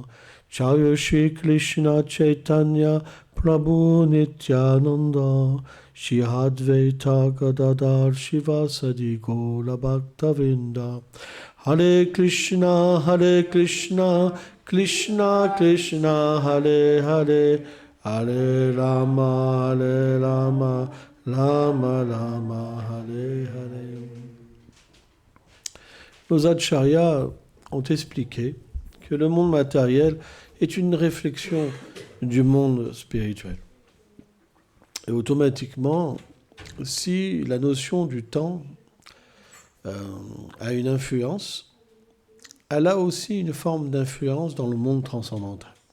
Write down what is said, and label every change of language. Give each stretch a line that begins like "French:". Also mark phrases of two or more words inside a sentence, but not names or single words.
Sanskrit: जय श्री कृष्ण चैतन्य प्रभु नित्यानन्द श्री अद्वैत गदाधर शिवासादि गौर भक्तविन्द. हरे कृष्ण कृष्ण कृष्ण हरे हरे हरे राम राम राम हरे हरे.
French: Nos acharyas ont expliqué que le monde matériel est une réflexion du monde spirituel. Et automatiquement, si la notion du temps a une influence, elle a aussi une forme d'influence dans le monde transcendantal.